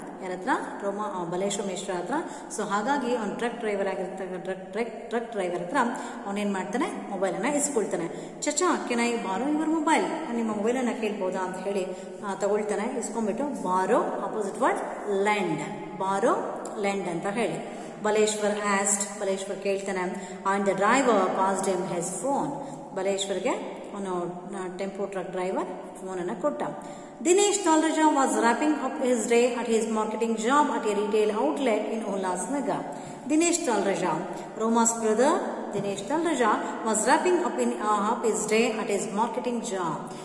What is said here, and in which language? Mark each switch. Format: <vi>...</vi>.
<kn>ಯಾರ ಹತ್ರ, ಬಲೇಶ್ವರ್ ಮಿಶ್ರಾ ಹತ್ರ. ಸೊ ಹಾಗಾಗಿ ಅವ್ನು ಟ್ರಕ್ ಡ್ರೈವರ್ ಟ್ರಕ್ ಡ್ರೈವರ್ ಹತ್ರ ಅವನೇನ್ ಮಾಡ್ತಾನೆ, ಮೊಬೈಲನ್ನು ಇಸ್ಕೊಳ್ತಾನೆ. ಚಚಾ</kn> <en>can I borrow your mobile,</en> <kn>ನಿಮ್ಮ ಮೊಬೈಲನ್ನು ಕೇಳ್ಬೋದಾ ಅಂತ ಹೇಳಿ ತಗೊಳ್ತಾನೆ. ಇಸ್ಕೊಂಡ್ಬಿಟ್ಟು</kn> <en>borrow opposite word lend, borrow lend</en> <kn>ಅಂತ ಹೇಳಿ.</kn> <en>Baleshwar asked, Baleshwar ಕೇಳ್ತಾನೆ, and the driver passed him his phone.</en> <kn>ಬಲೇಶ್ವರ್ಗೆ ಅವನು ಟೆಂಪೋ ಟ್ರಕ್ ಡ್ರೈವರ್ ಫೋನನ್ನು ಕೊಟ್ಟ.</kn> <en>Dinesh Talraja was wrapping up his day at his marketing job at a retail outlet in Ulhasnagar. Dinesh Talraja, Roma's brother, Dinesh Talraja was wrapping up his day at his marketing job.</en>